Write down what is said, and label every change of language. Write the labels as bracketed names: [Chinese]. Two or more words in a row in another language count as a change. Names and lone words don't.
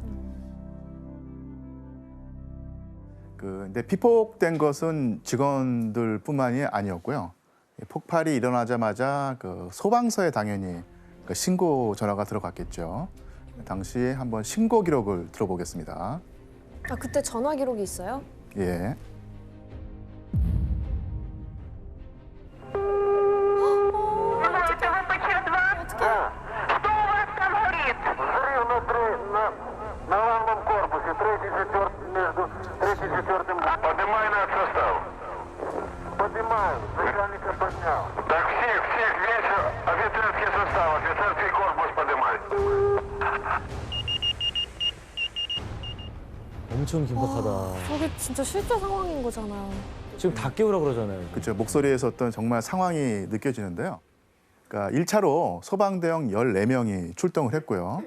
[Korean] 근데 피폭된 것은 직원들뿐만이 아니었고요. 폭발이 일어나자마자 그 소방서에 당연히 그 신고 전화가 들어갔겠죠. 당시에 한번 신고 기록을 들어보겠습니다. 아, 그때 전화 기록이 있어요? 예. [Russian] На главном корпусе, третий, четвертый, между третьим и четвертым. Поднимай над состав. Поднимаю, начальника поднял. Так всех вечер, офицерский состав, офицерский корпус поднимай. [Korean] 엄청 긴박하다. 저게 진짜 실제 상황인 거잖아요. 지금 다 깨우라 그러잖아요. 그렇죠. 목소리에서 어떤 정말 상황이 느껴지는데요. 그러니까 1차로 소방대원 14명이 출동을 했고요.